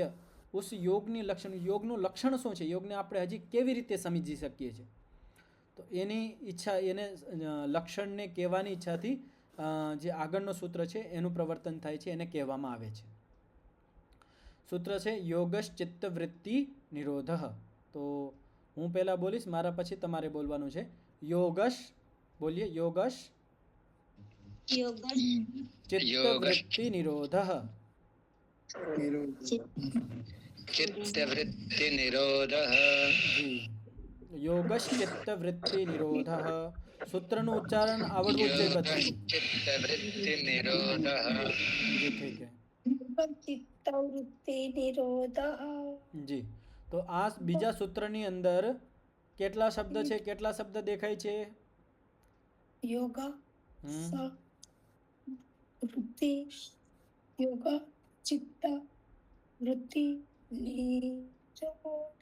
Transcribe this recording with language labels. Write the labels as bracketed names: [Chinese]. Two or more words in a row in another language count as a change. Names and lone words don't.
[Gujarati] ઉસ યોગની લક્ષણ, યોગનું લક્ષણ શું છે, યોગને આપણે હજી કેવી રીતે સમજી શકીએ છીએ, તો એની ઈચ્છા, એને લક્ષણને કહેવાની ઈચ્છાથી જે આગળનો સૂત્ર છે એનું પ્રવર્તન થાય છે, એને કહેવામાં આવે છે. સૂત્ર છે [Sanskrit] योगश चित्तवृत्ति निरोध. [Gujarati] તો હું પહેલાં બોલીશ, મારા પછી તમારે બોલવાનું છે. યોગશ બોલીએ. [Sanskrit] योगश चित्तवृत्ति निरोध. चित्तवृत्ति निरोधः। જી. योगश चित्तवृत्ति निरोध. [Gujarati] સૂત્રનું ઉચ્ચારણ આવડવું જ જોઈએ બધાને. [Sanskrit] चित्तवृत्ति निरोधः। [Hindi] જી ठीक है. [Sanskrit] चित्तवृत्ति निरोध. [Gujarati] જી. તો આ બીજા સૂત્રની અંદર કેટલા શબ્દ છે, કેટલા શબ્દ દેખાય છે? યોગ હમ. [Sanskrit] वृत्ति, योग चित्त वृत्ति निरोध.